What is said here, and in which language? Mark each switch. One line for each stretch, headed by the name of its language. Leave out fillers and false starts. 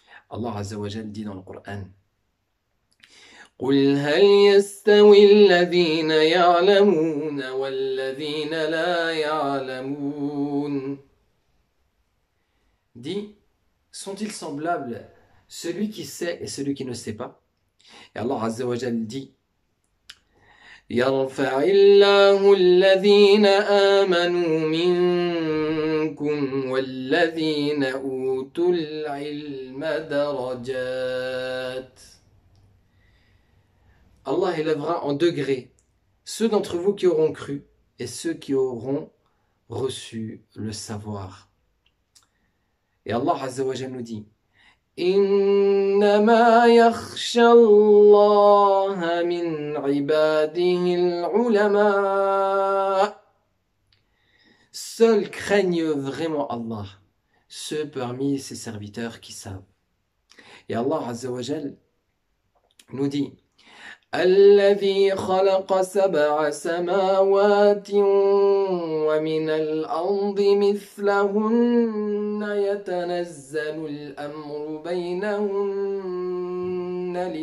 French: Allah Azza wa Jal dit dans le Coran:
Arabic: قُلْ هَلْ يَسْتَوِي الَّذِينَ يَعْلَمُونَ وَالَّذِينَ لَا يَعْلَمُونَ.
French: Dit, sont-ils semblables, celui qui sait et celui qui ne sait pas? Et Allah Azza wa Jal dit:
Arabic: يرفع الله الذين آمنوا منكم والذين أوتوا العلم درجات.
French: Allah élèvera en degrés ceux d'entre vous qui auront cru et ceux qui auront reçu le savoir. Et Allah Azza wa Jalla nous dit:
Arabic: إنما يخشى الله من عباده العلماء.
French: Seuls craignent vraiment Allah, ceux parmi ses serviteurs qui savent. Et Allah Azza wa Jal nous dit:
Arabic: الذي خلق سبع سماوات ومن الأرض مثلهن يتنزل الأمر بينهن